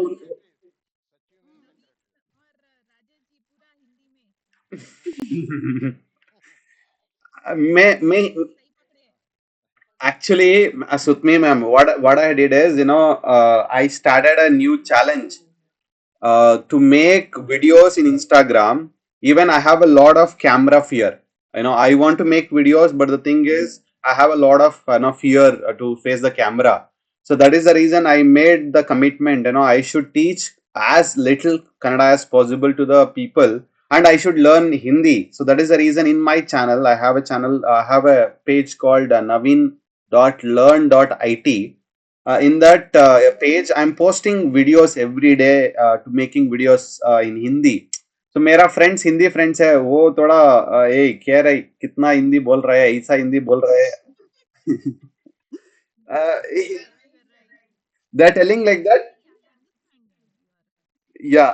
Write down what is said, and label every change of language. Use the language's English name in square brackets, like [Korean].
[English] means secretary सच्ची means secretary [Hindi] और राजेश जी पूरा हिंदी में। मैं सही पकड़े हैं। [English] actually, Sutmi ma'am, what I did is, I started a new challenge to make videos in Instagram. Even I have a lot of camera fear. I want to make videos, but the thing is, I have a lot of fear to face the camera. So that is the reason I made the commitment. I should teach as little Kannada as possible to the people, and I should learn Hindi. So that is the reason in my channel, I have a channel, I have a page called naveen.learn.it. In that page I'm posting videos every day to making videos in Hindi. [Hindi] तो मेरा friends Hindi friends है वो थोड़ा ए कह रहे कितना हिंदी बोल रहा है ऐसा हिंदी बोल रहा है [English] You are right. they're telling like that. I understand that you are.